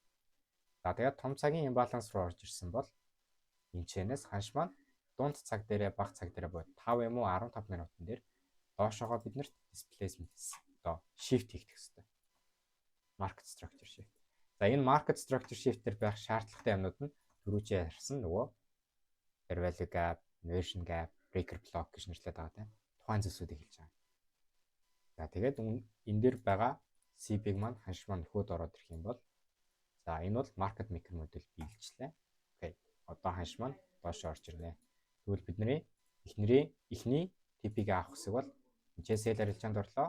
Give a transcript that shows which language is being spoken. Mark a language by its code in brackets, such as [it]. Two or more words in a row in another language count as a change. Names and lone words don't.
[mn] Тэгээд том цагийн имбаланс руу орж ирсэн бол энэчнээс ханш маань дунд цаг дээрээ бага цаг дээрээ бод 5 юм уу 15 минутын дээр доошоогоо биднэрт displacement одоо shift хийх хэрэгтэй. [en] Market structure shift. [mn] За энэ [en] market structure shift [mn] дээр байх шаардлагатай юмнууд нь түрүүчээ ярьсан нөгөө [en] fair value gap, inversion gap, breaker block [mn] гэж нэрлэдэг байгаа тийм. Тухайн зүйлсүүдийг хэлж байгаа. За тэгээд энэ дээр байгаа CB-г маань ханш маань нөхөд ороод ирэх юм бол за энэ бол [en] market maker [mn] модель биелжлээ. Окей. Одоо ханш маань доош орж ирнэ. Тэгвэл бидний эхний TP-г авах хэсэг бол энэ sell арилжаанд орлоо.